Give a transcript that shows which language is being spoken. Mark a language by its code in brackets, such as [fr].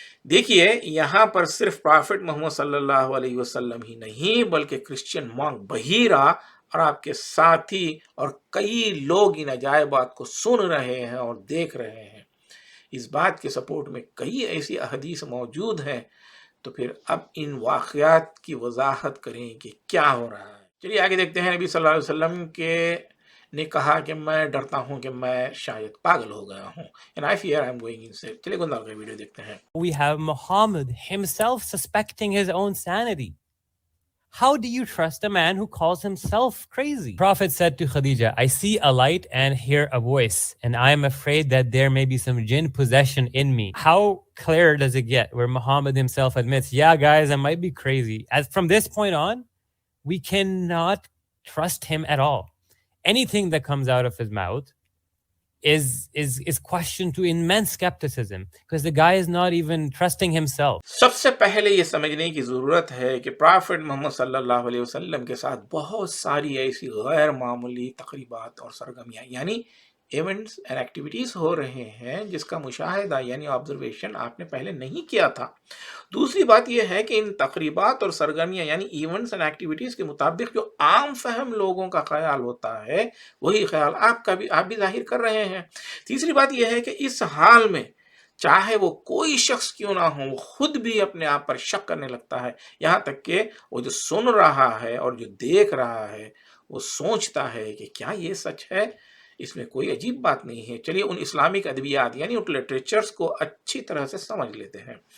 [ur] دیکھیے یہاں پر صرف پرافٹ محمد صلی اللہ علیہ وسلم ہی نہیں بلکہ کرسچین مونک بحیرہ اور آپ کے ساتھی اور کئی لوگ ان عجائبات کو سن رہے ہیں اور دیکھ رہے ہیں۔ اس بات کے سپورٹ میں کئی ایسی احادیث موجود ہیں، تو پھر اب ان واقعات کی وضاحت کریں کہ کیا ہو رہا ہے۔ چلیے آگے دیکھتے ہیں۔ نبی صلی اللہ علیہ وسلم نے کہا کہ میں ڈرتا ہوں کہ میں شاید پاگل ہو گیا ہوں، [en] and I fear I'm going insane۔ [ur] چلیے گندال کا ویڈیو دیکھتے ہیں۔ [en] We have Muhammad himself suspecting his own sanity. How do you trust a man who calls himself crazy? Prophet said to Khadija, I see a light and hear a voice, and I am afraid that there may be some jinn possession in me. How clear does it get where Muhammad himself admits, yeah, guys, I might be crazy. As from this point on, we cannot trust him at all. Anything that comes out of his mouth is questioned to immense skepticism because the guy is not even trusting himself. [ur] سب سے پہلے یہ سمجھنے کی ضرورت ہے کہ profit محمد صلی اللہ علیہ وسلم کے ساتھ بہت ساری ایسی غیر معمولی تقریبات اور سرگرمیاں یعنی ایونٹس اینڈ ایکٹیویٹیز ہو رہے ہیں جس کا مشاہدہ یعنی آبزرویشن آپ نے پہلے نہیں کیا تھا۔ دوسری بات یہ ہے کہ ان تقریبات اور سرگرمیاں یعنی ایونٹس اینڈ ایکٹیویٹیز کے مطابق جو عام فہم لوگوں کا خیال ہوتا ہے وہی خیال آپ بھی ظاہر کر رہے ہیں۔ تیسری بات یہ ہے کہ اس حال میں چاہے وہ کوئی شخص کیوں نہ ہو وہ خود بھی اپنے آپ پر شک کرنے لگتا ہے، یہاں تک کہ وہ جو سن رہا ہے اور جو دیکھ رہا ہے وہ سوچتا ہے کہ کیا یہ سچ ہے؟ اس میں کوئی عجیب بات نہیں ہے۔ چلیے ان اسلامک ادبیات یعنی ان لٹریچرز کو اچھی طرح سے سمجھ لیتے ہیں۔